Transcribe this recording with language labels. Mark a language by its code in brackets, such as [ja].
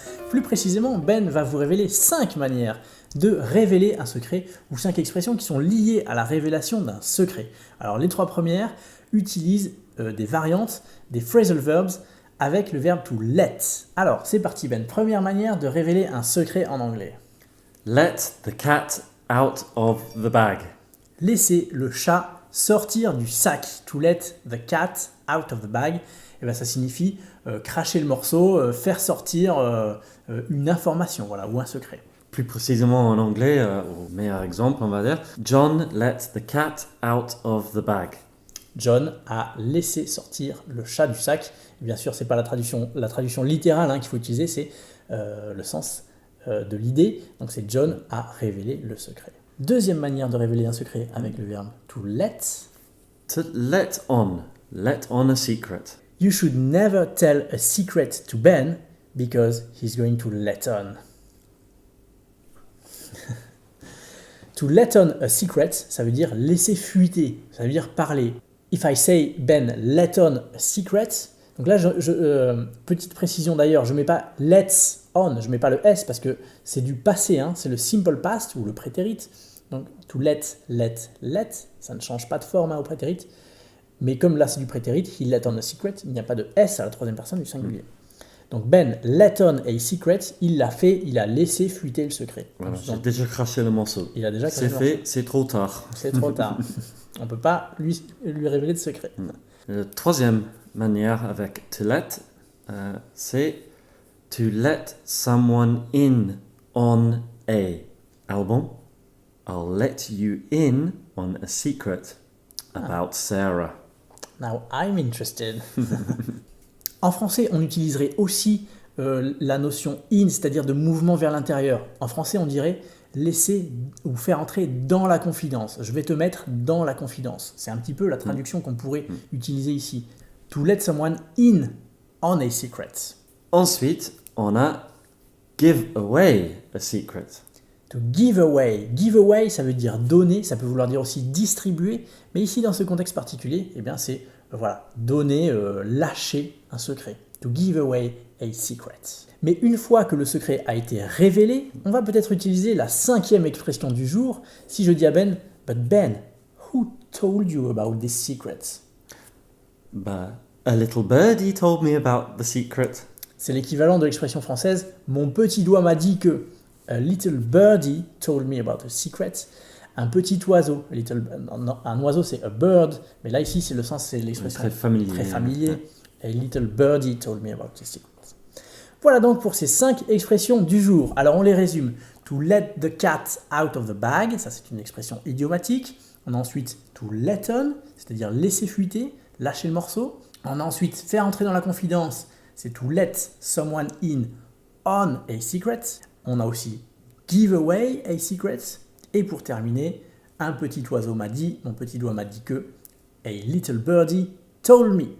[fr] Plus précisément, Ben va vous révéler 5 manières de révéler un secret ou 5 expressions qui sont liées à la révélation d'un secret. Alors les 3 premières utilisent des variantes, des phrasal verbs avec le verbe to let. Alors c'est parti Ben, première manière de révéler un secret en anglais. [en] Let the cat out of the bag. [fr] Laisser le chat sortir du sac. [en] To let the cat out of the bag. [fr] Et ben, ça signifie cracher le morceau, faire sortir une information, voilà, ou un secret. Plus précisément en anglais, au meilleur exemple, on va dire, [en] John let the cat out of the bag. [fr] John a laissé sortir le chat du sac. Et bien sûr, c'est pas la traduction littérale qu'il faut utiliser, c'est le sens de l'idée. Donc c'est John a révélé le secret. Deuxième manière de révéler un secret avec le verbe to let. [en] To let on a secret. You should never tell a secret to Ben because he's going to let on. To let on a secret, [fr] ça veut dire laisser fuiter, ça veut dire parler. [en] If I say Ben let on a secret, [fr] donc là, petite précision d'ailleurs, je ne mets pas let's on, je ne mets pas le S parce que c'est du passé, c'est le simple past ou le prétérit. Donc to let, ça ne change pas de forme au prétérit. Mais comme là c'est du prétérit, [en] he let on a secret, [fr] il n'y a pas de S à la troisième personne du singulier. Donc [en] Ben let on a secret, [fr] il l'a fait, il a laissé fuiter le secret. Voilà, j'ai déjà craché le morceau. Il a déjà craché le morceau. C'est fait, c'est trop tard. C'est trop tard. On ne peut pas lui révéler de secret. La troisième manière avec [en] to let, c'est to let someone in on a album. I'll let you in on a secret about Sarah. Now I'm interested. [fr] En français, on utiliserait aussi la notion in, c'est-à-dire de mouvement vers l'intérieur. En français, on dirait laisser ou faire entrer dans la confidence. Je vais te mettre dans la confidence. C'est un petit peu la traduction qu'on pourrait utiliser ici. [en] To let someone in on a secret. [fr] Ensuite, on a give away a secret. [en] To give away. [fr] Give away, ça veut dire donner, ça peut vouloir dire aussi distribuer, mais ici dans ce contexte particulier, c'est donner, lâcher un secret. [en] To give away a secret. [fr] Mais une fois que le secret a été révélé, on va peut-être utiliser la 5e expression du jour. Si je dis à Ben, [en] but Ben, who told you about this secret? A little birdie told me about the secret. [fr] C'est l'équivalent de l'expression française, mon petit doigt m'a dit que. [en] A little birdie told me about a secret. [fr] Un petit oiseau. Un oiseau, c'est [en] a bird. [fr] Mais là, ici, c'est l'expression très familier. [en] A little birdie told me about a secret. [fr] Voilà donc pour ces 5 expressions du jour. Alors, on les résume. [en] To let the cat out of the bag. [fr] Ça, c'est une expression idiomatique. On a ensuite to let on, c'est-à-dire laisser fuiter, lâcher le morceau. On a ensuite faire entrer dans la confidence. C'est [en] to let someone in on a secret. [fr] On a aussi give away a secret. Et pour terminer, un petit oiseau m'a dit, mon petit doigt m'a dit que [en] a little birdie told me.